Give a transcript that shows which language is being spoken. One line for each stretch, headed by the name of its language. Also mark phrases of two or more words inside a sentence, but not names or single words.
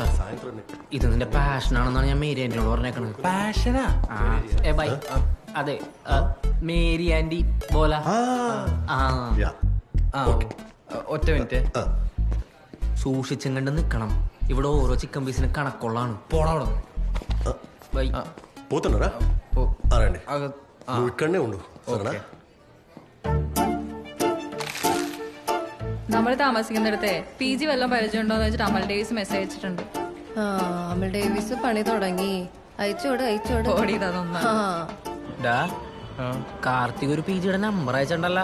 Malayalam: ഇത് നിന്റെ പാഷനാണെന്നാണ് ഞാൻ മേരി ആന്റിനോട് പറഞ്ഞേക്കണത്. പാഷനാ? ബൈ. അതെ, മേരി ആന്റി ബോല. ഒറ്റ മിനിറ്റ്. സൂക്ഷിച്ചും കണ്ട് നിക്കണം. ഇവിടെ ഓരോ ചിക്കൻ പീസിന് കണക്കുള്ളതാണ്. പോണവിടെ ബൈ.
Telugu: పోతున్నారా రండి నువ్వు ఇక్కడనే ఉండు సరేనా?
Malayalam: നമ്മൾ താമസിക്കുന്നിടത്തെ PG വല്ലതും പരിചയമുണ്ടോന്ന് വെച്ചിട്ട് അമൽ ഡേവിസ് മെസ്സേജ് അയച്ചിട്ടുണ്ട്. അമൽ ഡേവിസ് പണി തുടങ്ങി. അയച്ചോട്. കാർത്തിക് ഒരു PGയുടെ നമ്പർ അയച്ചിട്ടുണ്ടല്ലോ.